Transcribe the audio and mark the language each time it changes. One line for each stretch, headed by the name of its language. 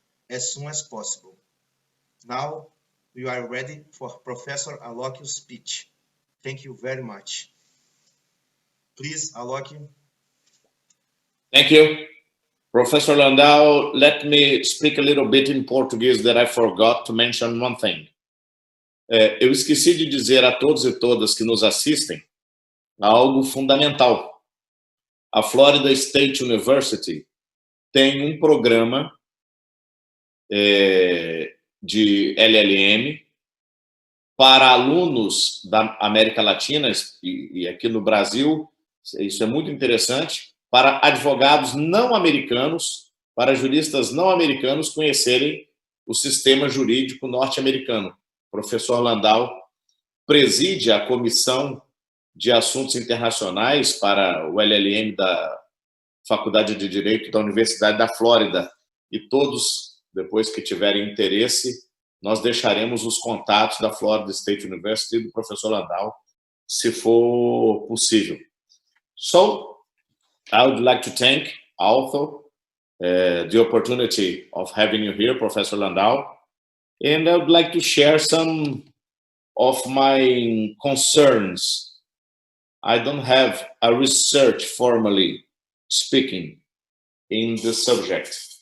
English: as soon as possible. Now, we are ready for Professor Alokio's speech. Thank you very much. Please, Alokio. Thank you. Professor Landau, let me speak a little bit in Portuguese that I forgot to mention one thing.
Portuguese: Eu esqueci de dizer a todos e todas que nos assistem algo fundamental. A Florida State University tem um programa de LLM para alunos da América Latina e aqui no Brasil, isso é muito interessante, para advogados não americanos, para juristas não americanos conhecerem o sistema jurídico norte-americano. O professor Landau preside a Comissão de Assuntos Internacionais para o LLM da Faculdade de Direito da Universidade da Flórida. E todos, depois que tiverem interesse, nós deixaremos os contatos da Florida State University e do professor Landau, se for possível.
English: So, I would like to thank also the opportunity of having you here, Professor Landau, and I would like to share some of my concerns. I don't have a research formally speaking in the subject.